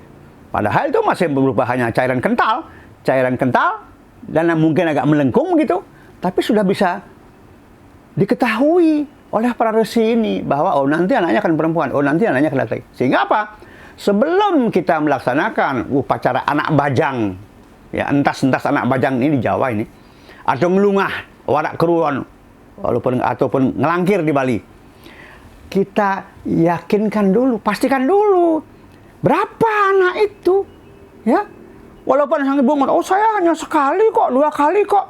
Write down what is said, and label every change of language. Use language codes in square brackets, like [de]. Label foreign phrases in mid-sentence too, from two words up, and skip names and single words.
[id] Padahal itu masih berupa hanya cairan kental dan mungkin agak melengkung gitu, tapi sudah bisa diketahui oleh para resi ini bahwa nanti anaknya akan perempuan, nanti anaknya akan laki-laki. Sehingga apa? Sebelum kita melaksanakan upacara anak bajang, ya entas-entas anak bajang ini di Jawa ini, atau ngelungah, warak keruan, ataupun ngelangkir di Bali, kita yakinkan dulu, pastikan dulu berapa anak itu, ya. Walaupun sang ibu ngomong, saya hanya sekali kok, 2 kali kok.